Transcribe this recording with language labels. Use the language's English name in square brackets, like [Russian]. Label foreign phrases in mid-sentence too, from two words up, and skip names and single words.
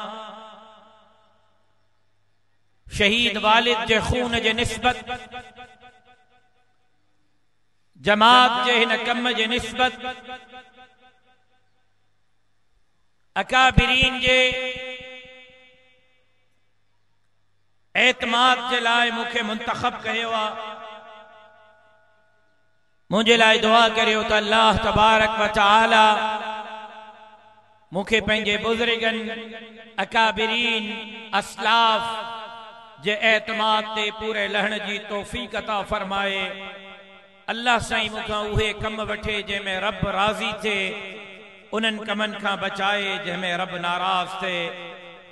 [Sindhi] शहीद वालिद जे खून जे निस्बत, जमात जे हिन कम जे निस्बत, अकाबिरीन जे एतमाद जे लाइ मूंखे मुंतखब कयो आ। मुझे लाइ दुआ करियो त अल्लाह तबारक व तआला मूंखे पंहिंजे बुज़ुर्गन अकाबिरीन असलाफ जे एतमाद ते पूरे लहण जी तौफीक अता फरमाए। अल्लाह साईं मूंखां उहे कम वठे जंहिंमें रब राज़ी थे, उन्हनि कमनि खां बचाए जंहिंमें रब नाराज़ थे।